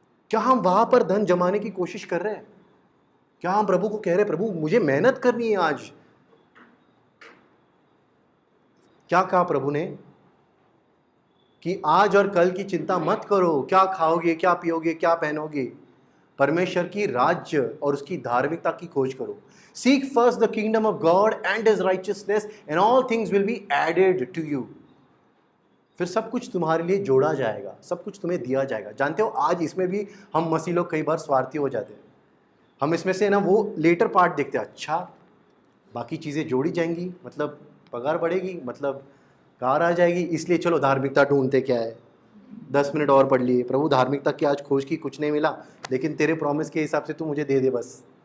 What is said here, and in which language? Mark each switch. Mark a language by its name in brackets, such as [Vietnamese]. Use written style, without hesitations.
[Hindi] क्या हम वहां पर धन जमाने की कोशिश कर रहे हैं? क्या हम प्रभु को कह रहे हैं, प्रभु मुझे मेहनत करनी है आज? क्या कहा प्रभु ने कि आज और कल की चिंता मत करो, क्या खाओगे, क्या पियोगे, क्या पहनोगे, परमेश्वर की राज्य और उसकी धार्मिकता की खोज करो। [English] Seek first the kingdom of God and his righteousness and all things will be added to you। [Hindi] फिर सब कुछ तुम्हारे लिए जोड़ा जाएगा, सब कुछ तुम्हें दिया जाएगा। जानते हो आज इसमें भी हम मसीह लोग कई बार स्वार्थी हो जाते हैं। हम इसमें से ना वो लेटर पार्ट देखते हैं, अच्छा बाकी चीज़ें जोड़ी जाएंगी, मतलब पगार बढ़ेगी, मतलब कार आ जाएगी, इसलिए चलो धार्मिकता ढूंढते क्या है, 10 मिनट और पढ़ लिए, प्रभु धार्मिकता की आज खोज की, कुछ नहीं मिला, लेकिन तेरे प्रॉमिस के हिसाब से तू मुझे दे दे बस।